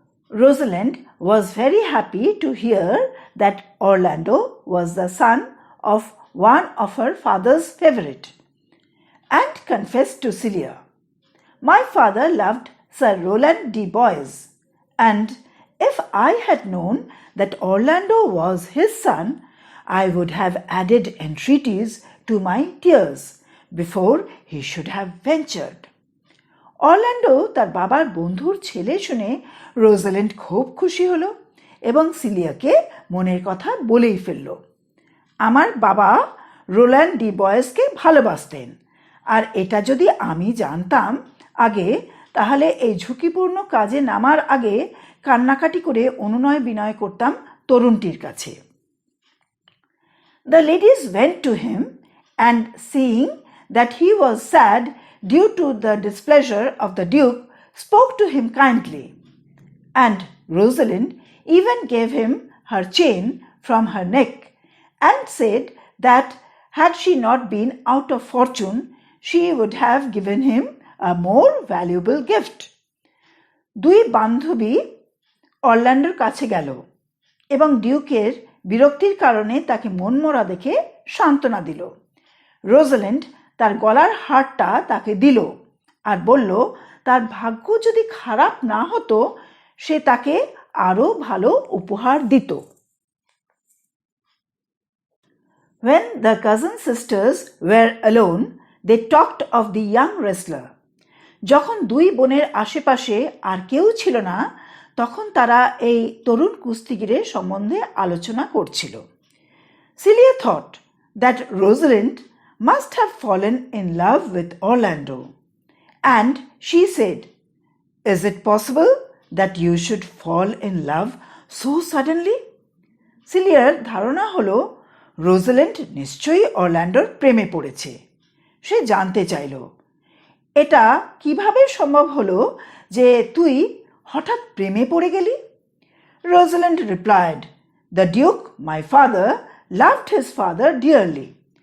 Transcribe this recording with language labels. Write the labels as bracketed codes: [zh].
[en] Rosalind was very happy to hear that Orlando was the son of one of her father's favorite, and confessed to Celia, "My father loved Sir Roland D. Boys, and if I had known that Orlando was his son, I would have added entreaties to my tears before he should have ventured." [bn] Orlando তার বাবার বন্ধুর ছেলে শুনে Rosalind খুব খুশি হলো এবং সিলিয়াকে মনের কথা বলেই ফেলল। আমার বাবা রোল্যান্ড ডি বয়েসকে ভালোবাসতেন, আর এটা যদি আমি জানতাম আগে তাহলে এই ঝুঁকিপূর্ণ কাজে নামার আগে কান্নাকাটি করে অনুনয় বিনয় করতাম তরুণটির কাছে। [en] The ladies went to him, and seeing that he was sad due to the displeasure of the Duke, spoke to him kindly. And Rosalind even gave him her chain from her neck, and said that had she not been out of fortune, she would have given him a more valuable gift. [bn] দুই বান্ধবী অরল্যান্ডোর কাছে গেল এবং ডিউকের বিরক্তির কারণে তাকে মনমরা দেখে সান্ত্বনা দিল। রোজালিন্ড তার গলার হারটা তাকে দিল আর বলল তার ভাগ্য যদি খারাপ না হতো সে তাকে আরো ভালো উপহার দিত। [en] When the cousin sisters were alone, they talked of the young wrestler. [bn] যখন দুই বোনের আশেপাশে আর কেউ ছিল না, তখন তারা এই তরুণ কুস্তিগিরের সম্বন্ধে আলোচনা করছিল। [en] Celia thought that Rosalind must have fallen in love with Orlando, and she said, "Is it possible that you should fall in love so suddenly?" [bn] সিলিয়ার ধারণা হলো রোজাল্যান্ড নিশ্চয়ই অরল্যান্ডোর প্রেমে পড়েছে। সে জানতে চাইল, এটা কিভাবে সম্ভব হলো যে তুই হঠাৎ প্রেমে পড়ে গেলি? [en] Rosalind replied, "the duke, my father, loved his father dearly."